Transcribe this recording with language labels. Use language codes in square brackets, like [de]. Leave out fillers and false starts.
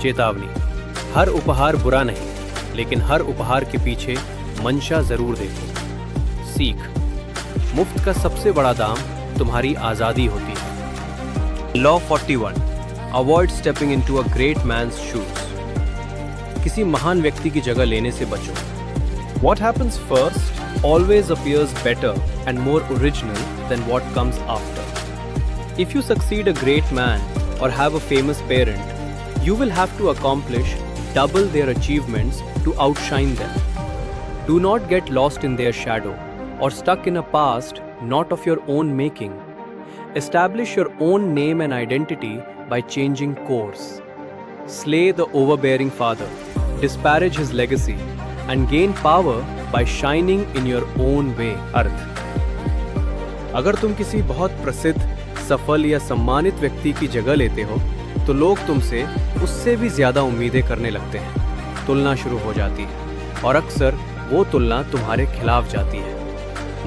[hi] चेतावनी, हर उपहार बुरा नहीं, लेकिन हर उपहार के पीछे मंशा जरूर देखो। सीख, मुफ्त का सबसे बड़ा दाम तुम्हारी आज़ादी होती है। [en] Law 41, avoid stepping into a great man's shoes. [hi] किसी महान व्यक्ति की जगह लेने से बचो। [en] What happens first always appears better and more original than what comes after. If you succeed a great man or have a famous parent, you will have to accomplish double their achievements to outshine them. Do not get lost in their shadow or stuck in a past not of your own making. Establish your own name and identity by changing course. Slay the overbearing father, disparage his legacy, and gain power by shining in your own way. [hi] अर्थ, अगर तुम किसी बहुत प्रसिद्ध, सफल या सम्मानित व्यक्ति की जगह लेते हो तो लोग तुमसे उससे भी ज्यादा उम्मीदें करने लगते हैं। तुलना शुरू हो जाती है और अक्सर वो तुलना तुम्हारे खिलाफ जाती है।